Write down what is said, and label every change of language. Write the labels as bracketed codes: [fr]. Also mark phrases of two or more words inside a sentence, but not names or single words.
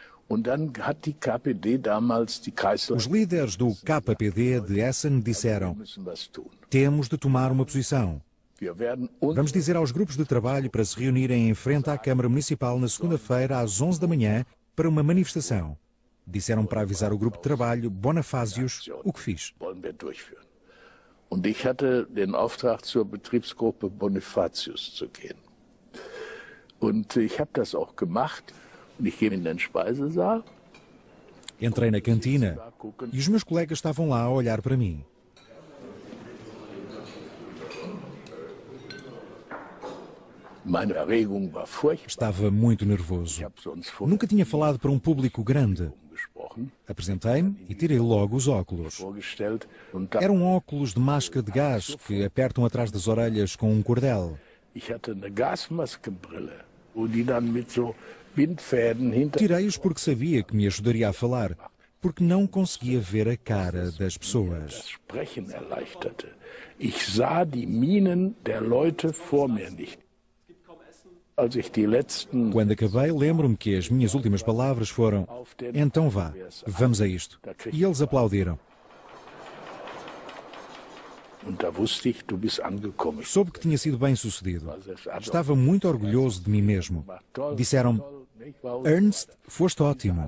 [pt] Os líderes do KPD de Essen disseram: temos de tomar uma posição. Vamos dizer aos grupos de trabalho para se reunirem em frente à Câmara Municipal na segunda-feira às 11 da manhã para uma manifestação. Disseram para avisar o grupo de trabalho Bonafásios, o que fiz. [de] Und ich hatte den Auftrag, zur Betriebsgruppe Bonifatius zu gehen. Und ich habe das auch gemacht. Und ich gehe in den Speisesaal. [pt] Entrei na cantina e os meus colegas estavam lá a olhar para mim. [de] Meine Erregung war furchtbar. [pt] Estava muito nervoso. Nunca tinha falado para um público grande. Apresentei-me e tirei logo os óculos. Eram óculos de máscara de gás que apertam atrás das orelhas com um cordel. Tirei-os porque sabia que me ajudaria a falar, porque não conseguia ver a cara das pessoas. [de] Ich sah die Mienen der Leute vor mir nicht. [pt] Quando acabei, lembro-me que as minhas últimas palavras foram: então vá, vamos a isto. E eles aplaudiram. Soube que tinha sido bem sucedido. Estava muito orgulhoso de mim mesmo. Disseram-me: Ernst, foste ótimo.